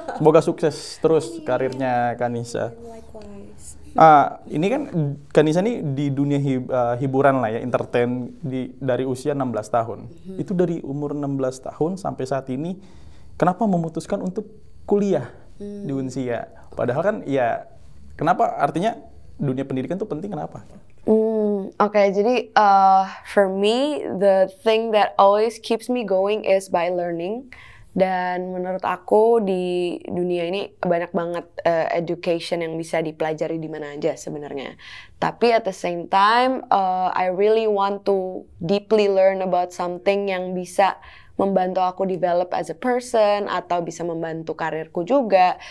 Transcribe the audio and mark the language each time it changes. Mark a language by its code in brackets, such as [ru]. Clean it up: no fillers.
[id] Semoga sukses terus karirnya Kanisha. Ini kan Kanisha nih di dunia hiburan lah ya, entertain dari usia 16 tahun. Itu dari umur 16 tahun sampai saat ini, kenapa memutuskan untuk kuliah di Unsia? Padahal kan ya, kenapa artinya dunia pendidikan itu penting, kenapa? Oke, jadi [en] for me, the thing that always keeps me going is by learning. [id] Dan menurut aku di dunia ini banyak banget education yang bisa dipelajari di mana aja sebenarnya. Tapi [en] at the same time, I really want to deeply learn about something [id] yang bisa membantu aku [en] develop as a person [id] atau bisa membantu karirku juga.